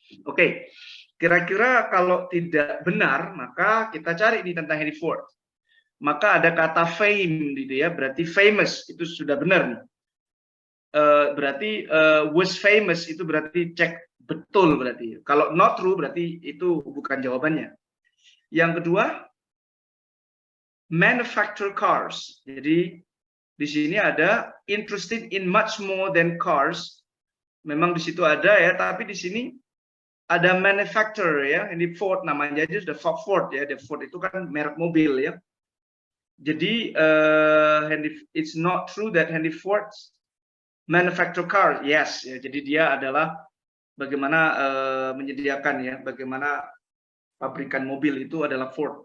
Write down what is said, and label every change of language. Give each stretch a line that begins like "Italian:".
Indonesian: Oke, kira-kira kalau tidak benar maka kita cari nih tentang Henry Ford. Maka ada kata fame gitu ya, berarti famous itu sudah benar nih. Berarti was famous itu berarti cek betul berarti. Kalau not true berarti itu bukan jawabannya. Yang kedua, manufacture cars. Jadi di sini ada
English: interested in much more than cars.
Indonesian: Memang di situ ada ya, tapi di sini ada manufacturer ya. Ini Ford namanya aja sudah Ford ya. The Ford itu kan merek mobil ya. Jadi
English: it's not true that Henry Ford manufacture car. Yes, ya.
Indonesian: Jadi dia adalah bagaimana menyediakan ya, bagaimana pabrikan mobil itu adalah Ford.